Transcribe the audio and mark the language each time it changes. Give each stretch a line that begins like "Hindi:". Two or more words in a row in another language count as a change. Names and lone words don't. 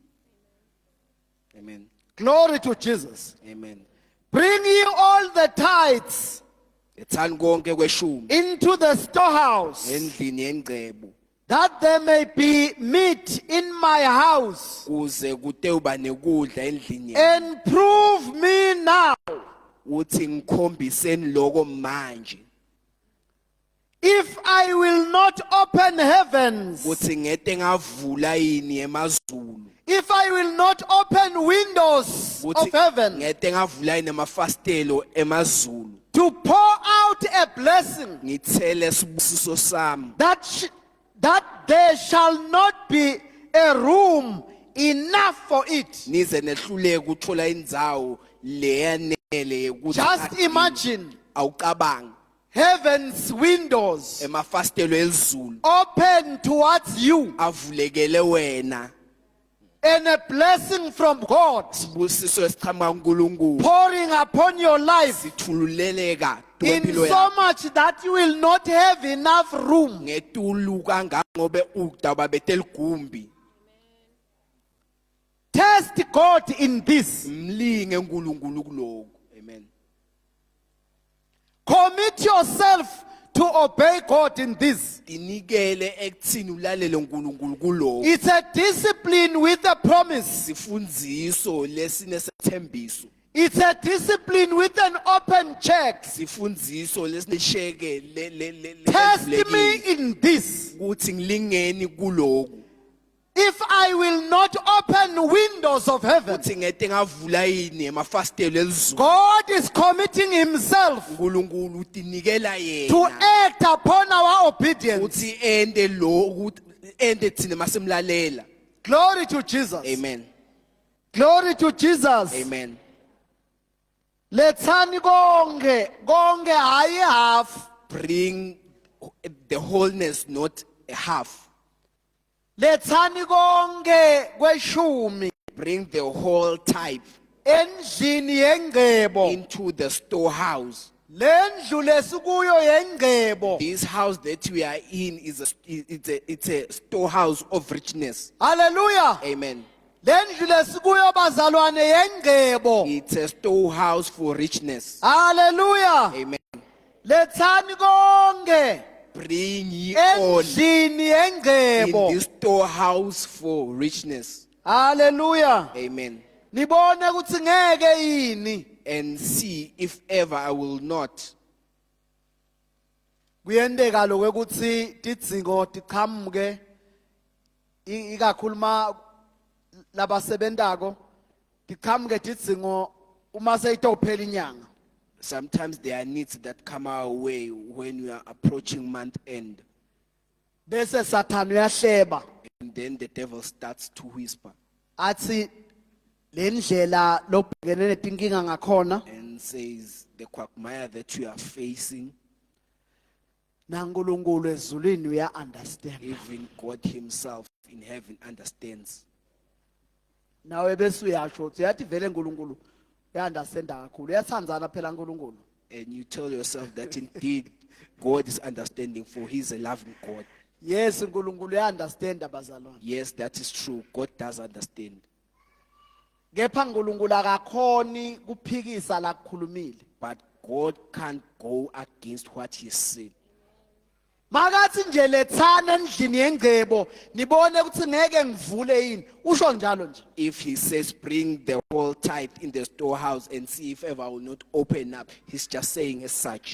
English: Amen. Glory to Jesus. Amen. Bring ye all the tithes
Swati: Ethani konke kweshumi
English: into the storehouse,
Swati: endlini yengcebo
English: that there may be meat in my house,
Swati: kuze kute uba nekudla endlini yami.
English: and prove me now
Swati: Uthi ngikhombiseni lokho manje.
English: if I will not open heavens,
Swati: ukuthi ngete ngavula yini emazulu,
English: if I will not open windows of
Swati: ukuthi heaven ngete ngavula yini emafastelo emazulu,
English: to pour out a blessing,
Swati: ngithele sibusiso sami,
English: that there shall not be a room enough for it.
Swati: nize nehluleke ukuthola indzawo leyanele ukuthi
English: Just imagine
Swati: awucabangi
English: heaven's windows
Swati: emafastelo elizulu
English: open towards you
Swati: avulekele wena,
English: and a blessing from God
Swati: sibusiso esiqhamuka kuNkulunkulu
English: pouring upon your life
Swati: sithululeleka in impilo so yakho
English: much that you will not have enough room.
Swati: ngetulu kangangobe udaba beteligumbi.
English: Test God in this.
Swati: Mlinge uNkulunkulu kuloko.
English: Amen. Commit yourself to obey God in this.
Swati: Tinikele ekuthini ulalele uNkulunkulu kuloko.
English: It's a discipline with a promise.
Swati: Sifundziso lesinesethembiso.
English: It's a discipline with an open check.
Swati: Sifundziso lesinesheke
English: Test me in this.
Swati: ukuthi ngilingeni kuloko.
English: If I will not open windows of heaven,
Swati: Ukuthi ngete ngavula yini emafastelo elizulu.
English: God is committing himself
Swati: uNkulunkulu utinikela to yena.
English: act upon our obedience.
Swati: Uthi ende lo ukuthi ende thina masemlalela.
English: Glory to Jesus. Amen. Glory to Jesus. Amen.
Swati: Letsani konke hayi half.
English: Bring the wholeness, not a half.
Swati: Letsani konke kweshumi
English: Bring the whole type
Swati: endlini yengcebo.
English: into the storehouse.
Swati: Lendlu lesikuyo yengcebo.
English: This house that we are in is it's a storehouse of richness. Hallelujah. Amen.
Swati: Lendlu lesikuyo bazalwane yengcebo.
English: It's a storehouse for richness. Hallelujah. Amen.
Swati: Letsani konke
English: Bring ye all
Swati: endlini in yengcebo.
English: this storehouse for richness. Hallelujah. Amen.
Swati: Nibone ukuthi ngeke yini
English: And see if ever I will not.
Swati: kuyendeka lokuthi tidzingo tiqhamuke ikakhuluma labasebentako tiqhamuke tidzingo uma seyitophela inyanga.
English: Sometimes there are needs that come our way when we are approaching month end.
Swati: Bese Satan uyahleba
English: And then the devil starts to whisper
Swati: athi lendlela lobhekene netinkinga ngakhona
English: and says, the quagmire that you are facing,
Swati: naNkulunkulu ezulwini uya understand.
English: even God himself in heaven understands.
Swati: Nawe bese uyasho uthi yathi vele uNkulunkulu uya understand kakhulu. Uyathandzana phela uNkulunkulu.
English: And you tell yourself that indeed God is understanding, for he's a loving God.
Swati: Yes, uNkulunkulu uya understand abazalwane.
English: Yes, that is true. God does understand.
Swati: Kepha uNkulunkulu akakhoni kuphikisa la kukhulumile.
English: But God can't go against what he said.
Swati: Makathi nje lethana endlini yengcebo nibone ukuthi ngeke ngivule yini. Usho njalo nje.
English: If he says, bring the whole tithe in the storehouse and see if ever I will not open up, he's just saying as such.